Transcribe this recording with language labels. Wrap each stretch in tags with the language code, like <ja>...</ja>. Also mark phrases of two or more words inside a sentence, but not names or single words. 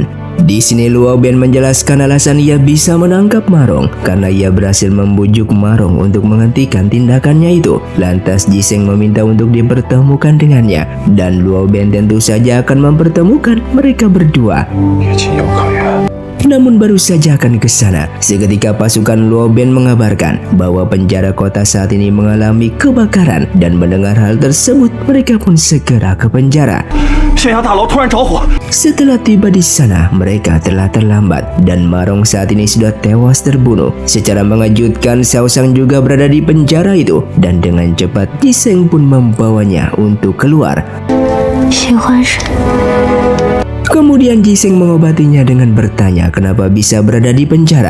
<id>Di sini Luo Ben menjelaskan alasan ia bisa menangkap Marong karena ia berhasil membujuk Marong untuk menghentikan tindakannya itu. Lantas Jiseng meminta untuk dipertemukan dengannya, dan Luo Ben tentu saja akan mempertemukan mereka berdua.</id> <zh>也情有可原。</zh> <id>Namun baru saja akan ke sana, seketika pasukan Luo Ben mengabarkan bahwa penjara kota saat ini mengalami kebakaran, dan mendengar hal tersebut mereka pun segera ke penjara.</id> <zh>县衙大楼突然着火，</zh> <id>Setelah tiba di sana, mereka telah terlambat dan Marong saat ini sudah tewas terbunuh. Secara mengejutkan, Shaoshang juga berada di penjara itu dan dengan cepat Jiseng pun membawanya untuk keluar.</id> <zh>喜欢谁？</zh> <id>Kemudian Jiseng mengobatinya dengan bertanya kenapa bisa berada di penjara.</id>